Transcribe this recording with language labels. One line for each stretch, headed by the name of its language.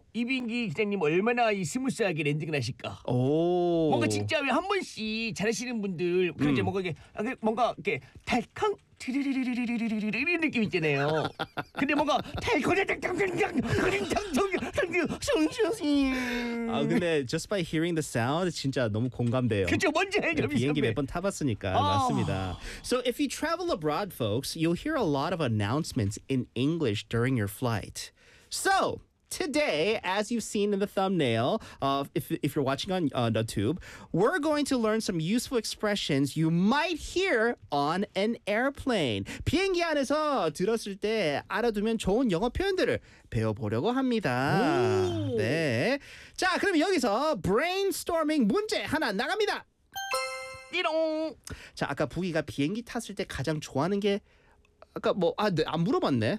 Korean: 이 비행기 기장님 얼마나 이 스무스하게 랜딩을 하실까? 뭔가 진짜 왜 한 번씩 잘하시는 분들 그런지 뭔가 이렇게 달캉 이런 느낌 있잖아요. 근데 뭔가 근데
English: just by hearing the sound
Korean: 진짜 너무 공감돼요. 그쵸, 뭔지 알죠, 비행기 몇 번 타봤으니까 맞습니다.
English: So if you travel abroad, folks, you'll hear a lot of announcements in English during your flight. So today, as you've seen in the thumbnail, if you're watching on the tube, we're going to learn some useful expressions you might hear on an airplane.
Korean: 비행기 안에서 들었을 때 알아두면 좋은 영어 표현들을 배워보려고 합니다. 오. 네. 자, 그럼 여기서 brainstorming 문제 하나 나갑니다. 띠롱. 자, 아까 부기가 비행기 탔을 때 가장 좋아하는 게 아까 뭐 아 네, 안 물어봤네.